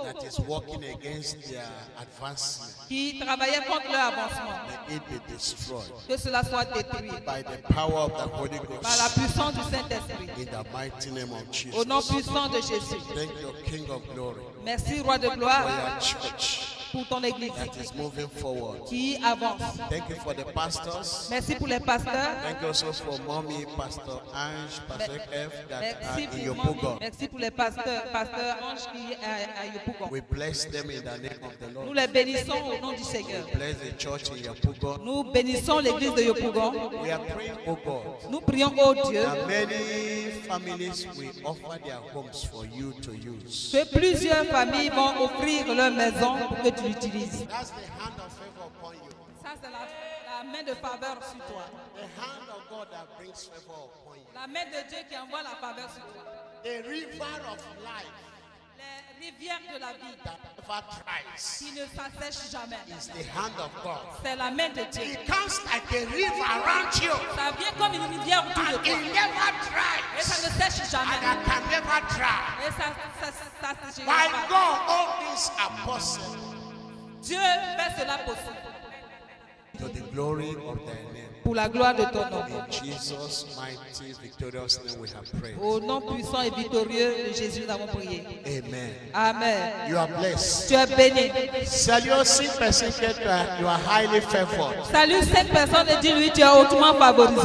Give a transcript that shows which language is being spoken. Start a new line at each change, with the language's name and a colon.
English: that is working against their advancement,
French: qui travaillait contre leur avancement.
English: may it be destroyed
French: Que cela soit détruit
English: by the power of the Holy
French: par la
English: Ghost
French: puissance du Saint-Esprit.
English: in the mighty name of
French: Au nom
English: Jesus.
French: puissant de Jésus.
English: Thank you, King of Glory,
French: Merci, Roi de
English: for
French: gloire,
English: your church
French: pour ton Église
English: that is moving forward.
French: qui avance.
English: Thank you for the pastors.
French: Merci pour les pasteurs.
English: Thank you also for Mommy, Pastor Ange, Pastor F that are
French: Merci
English: in your
French: pour,
English: program.
French: merci pour les pasteurs, pasteur Ange qui est à Yopougon.
English: We bless them in the name of the
French: Nous
English: Lord.
French: les bénissons au nom du Seigneur.
English: Bless the church in your program.
French: Nous bénissons l'église de Yopougon.
English: We are praying, oh God,
French: Nous prions au Dieu
English: that many families will offer their homes for you to use.
French: que plusieurs familles vont offrir leur maison pour que tu l'utilises.
English: That's the hand of favor upon you.
French: Ça, c'est la main de faveur sur toi.
English: The hand of God that brings favor upon you.
French: La main de Dieu qui envoie la faveur sur toi.
English: The river of life
French: Les rivières de la vie
English: that never dries
French: qui ne s'assèchent jamais.
English: is the hand of God.
French: C'est la main de Dieu.
English: It comes like a river around you
French: Ça vient comme une rivière autour de
English: and
French: toi.
English: it never
French: Et ça
English: dries
French: ne sèche
English: and
French: jamais.
English: it can never dry.
French: Et ça se
English: By
French: pas.
English: God, all things are possible.
French: Dieu fait cela possible.
English: To the glory of thy name.
French: Pour la gloire de ton nom.
English: In Jesus' mighty, victorious name we have prayed.
French: Au nom puissant et victorieux de Jésus, nous avons prié.
English: Amen.
French: Amen.
English: You are blessed.
French: Tu es béni. Salut 5 personnes que
English: you are highly favored.
French: Salut 5 personnes et dis-lui tu es hautement favorisé.